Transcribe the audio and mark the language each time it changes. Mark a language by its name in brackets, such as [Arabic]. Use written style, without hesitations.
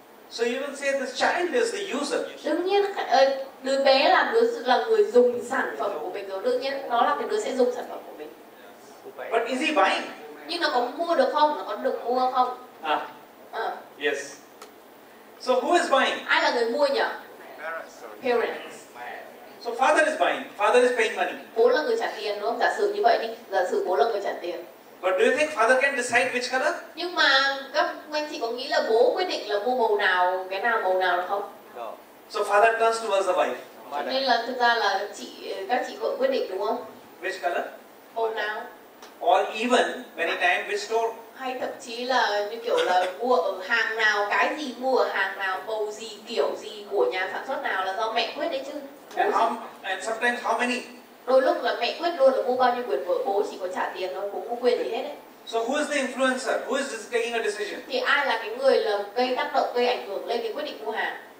[English] So you will say this child is the user. [Vietnamese] Đương nhiên đứa bé là người dùng sản phẩm của mình rồi, đương nhiên nó là cái đứa sẽ dùng sản phẩm của mình. [English] But is he buying? [Vietnamese] Nhưng nó có mua được không? Nó có được mua không? [English] Yes. So who is buying? [Vietnamese] Ai là người mua nhỉ? [English] Parents. So father is buying. Father is paying money. [Vietnamese] Bố là người trả tiền đúng không? Giả sử như vậy đi. Giả sử bố là người trả tiền. [English] But do you think father can decide which color? [Vietnamese] Nhưng mà các anh chị có nghĩ là bố quyết định là mua màu nào, cái nào màu nào được không? [English] So father turns towards the wife. [Vietnamese] Cho nên là thực ra là các chị vợ quyết định đúng không? [English] Which color? [Vietnamese] Màu nào? [English] Or even many times which store? [Vietnamese] Hay thậm chí là như kiểu là mua ở hàng nào, cái gì mua ở hàng nào, màu gì, kiểu gì của nhà sản xuất nào là do mẹ quyết đấy chứ. [English] And sometimes how many? [Vietnamese] Đôi lúc là mẹ quyết luôn là mua bao nhiêu quyển vở, bố chỉ có trả tiền thôi, bố không quyền gì hết đấy. [English] So who is the influencer? Who is taking a decision? [Vietnamese] Thì ai là cái người là gây tác động, gây ảnh hưởng lên cái quyết định mua hàng?